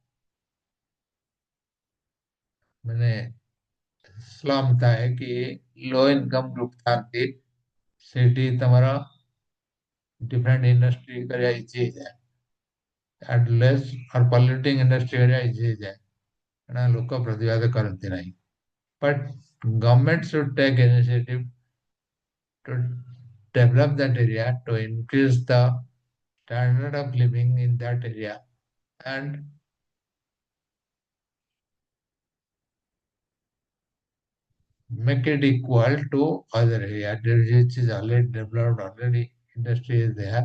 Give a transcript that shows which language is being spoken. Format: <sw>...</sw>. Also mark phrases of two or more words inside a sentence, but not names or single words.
<or>ମାନେ ସ୍ଲମ୍ ଥାଏ କି</or> <en>low income group</en> <or>ଥାନ୍ତି ସେଇଠି ତମର</or> <en>different industry</en> <or>କରିବା ଇଜି ହେଇଯାଏ</or> <en>at less or polluting industry</en> <or>କରିବା ଇଜି ହେଇଯାଏ କାରଣ ଲୋକ ପ୍ରତିବାଦ କରନ୍ତି ନାହିଁ</or> <en>but government should take initiative to develop that area to increase the standard of living in that area and make it equal to other area which is already developed already industry is there.</en>